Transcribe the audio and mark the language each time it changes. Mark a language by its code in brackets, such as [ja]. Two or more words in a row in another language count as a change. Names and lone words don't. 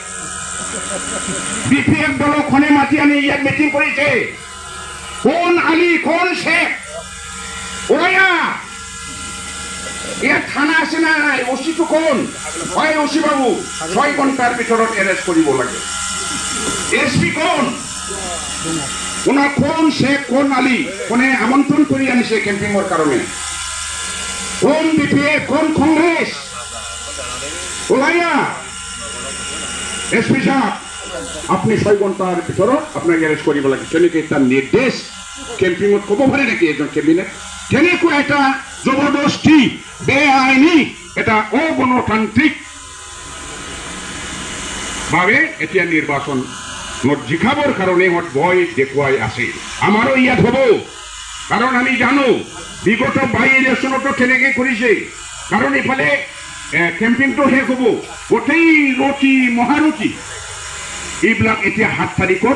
[as] BPF দলখনে মাতি আনি ইয়াত মিটিং কৰিছে কোন আলি কোন শেখ ওয়া ইয়াত থানা আছে না নাই ওচিটো কোন হয় ওচি বাবু 6 ঘণ্টাৰ ভিতৰত এৰেষ্ট কৰিব লাগে SP কোন ওনা কোন শেখ কোন আলি কোনে আমন্ত্ৰণ কৰি আনিছে কেম্পিঙৰ কাৰণে কোন BPF কোন কংগ্ৰেছ ওলাইয়া SP সাহেব আপনি 6 ঘণ্টাৰ ভিতৰত আপোনাক এৰেষ্ট কৰিব লাগে কেনেকৈ এটা নিৰ্দেশ কেম্পিঙত ক'ব পাৰে নেকি এজন কেবিনেট কেনেকুৱা এটা জবৰদস্তি বেআইনী এটা অগণতান্ত্ৰিক ভাৱে এতিয়া নিৰ্বাচন জিকাবৰ কাৰণে ভয় দেখুৱাই আছে আমাৰো ইয়াত হ'ব কাৰণ আমি জানো বিগত বাই ইলেকশ্যনতো কেনেকৈ কৰিছে কাৰণ ইফালে কেম্পিংটো শেষ হ'ব গোটেই ৰতি মহাৰতি এইবিলাক এতিয়া 7 তাৰিখত